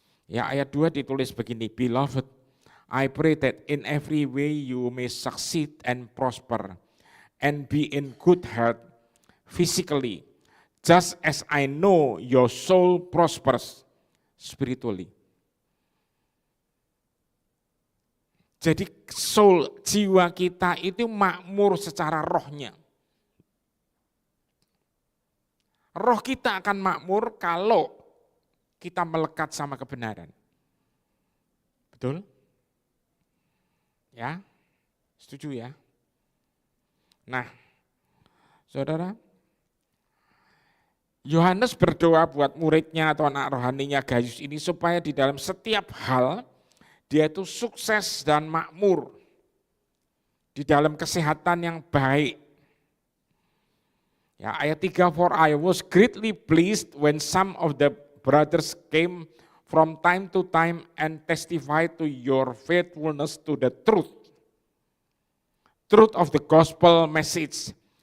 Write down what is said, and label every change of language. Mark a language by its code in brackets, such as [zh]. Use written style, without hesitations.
[id] Ya, ayat 2 ditulis begini, [en] Beloved, I pray that in every way you may succeed and prosper and be in good health physically, just as I know your soul prospers spiritually. [id] Jadi soul, jiwa kita itu makmur secara rohnya. Roh kita akan makmur kalau kita melekat sama kebenaran. Betul? Ya, setuju ya? Nah, saudara, Yohanes berdoa buat muridnya atau anak rohaninya Gayus ini supaya di dalam setiap hal dia itu sukses dan makmur di dalam kesehatan yang baik. Ya, ayat 3, [en] for I was greatly pleased when some of the brothers came from time to time and testified to your faithfulness to the truth of the gospel message.